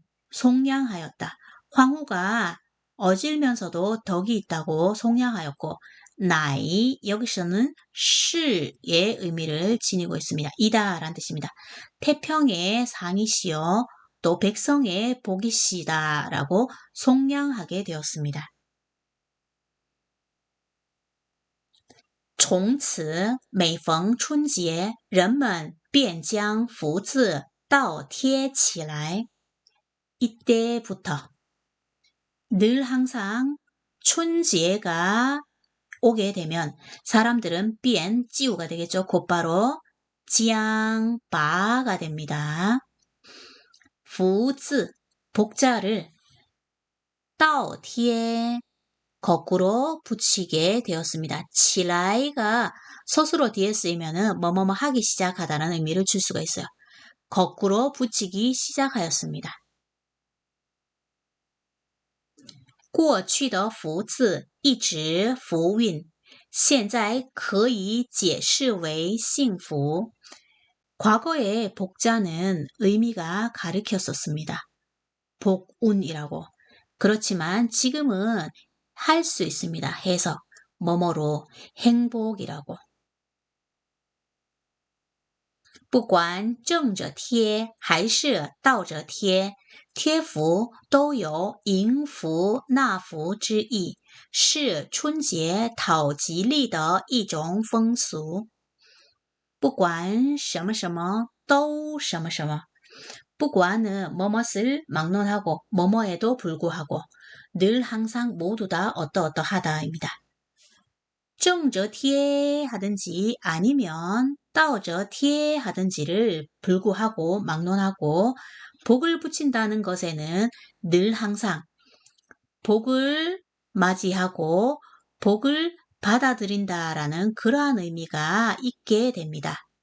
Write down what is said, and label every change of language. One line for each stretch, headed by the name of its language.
Korean: 송량하였다. 황후가 어질면서도 덕이 있다고 송량하였고 나이 여기서는 시의 의미를 지니고 있습니다. 이다라는 뜻입니다. 태평의 상이시여 또 백성의 복이시다라고 송량하게 되었습니다.
Chinese: 从此每逢春节人们便将福字倒贴起来.
Korean: 이때부터 늘 항상 춘제가 오게 되면 사람들은 비엔 찌우가 되겠죠. 곧바로 지앙바가 됩니다. 부즈 복자를 따오티에 거꾸로 붙이게 되었습니다. 치라이가 서술어 뒤에 쓰이면은 뭐뭐뭐 하기 시작하다라는 의미를 줄 수가 있어요. 거꾸로 붙이기 시작하였습니다.
Chinese: 过去的福字一直福运，现在可以解释为幸福.
Korean: 과거의 복자는 의미가 가리켰었습니다. 복운이라고. 그렇지만 지금은 할 수 있습니다. 해석, 뭐뭐로 행복이라고.
Chinese: 不管正着贴还是倒着贴，贴福都有迎福纳福之意，是春节讨吉利的一种风俗。不管什么什么都什么什么，
Korean: 不管은 뭐뭇을 막론하고 뭐뭐에도 불구하고 늘 항상 모두 다 어떠어떠하다입니다. 정저티에 하든지 아니면 따오저티에 하든지를 불구하고 막론하고 복을 붙인다는 것에는 늘 항상 복을 맞이하고 복을 받아들인다라는 그러한 의미가 있게 됩니다.